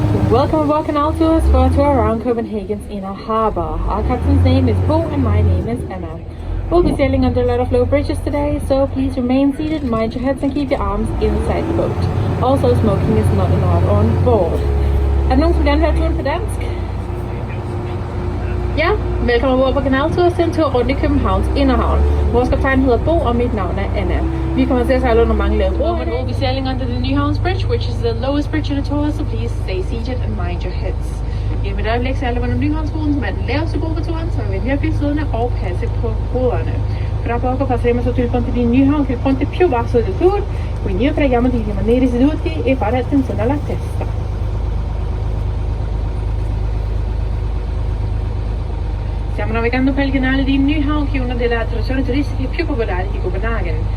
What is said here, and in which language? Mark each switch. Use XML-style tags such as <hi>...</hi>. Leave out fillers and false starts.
<en>Welcome aboard Canal Tours for a tour around Copenhagen's inner harbour. Our captain's name is Bo and my name is Emma. We'll be sailing under a lot of low bridges today, so please remain seated, mind your heads and keep your arms inside the boat. Also, smoking is not allowed on board.</en> <da>Er der nogen, som gerne vil have turen på dansk? Ja, velkommen ombord på Canal Tours til en tur rundt i Københavns inderhavn. Vores kaptajn hedder Bo, og mit navn er Anna. Vi kommer til at sejle under mange lave broer.</da> <en>We'll be sailing under the Nyhavns Bridge, which is the lowest bridge in the tour, so please stay seated and mind your heads.</en> <da>I et øjeblik sejler vi under Nyhavnsbroen, som er den laveste bro på turen, så vi vil blive siddende og passe på hovederne.</da> <it>Fra poco passeremo sotto il ponte di Nyhavn, che il ponte più basso del tour, quindi io preghiamo di rimanere seduti e fare attenzione alla testa. Stiamo navigando per il canale di Nyhavn, che è una delle attrazioni turistiche più popolari di Copenhagen.</it>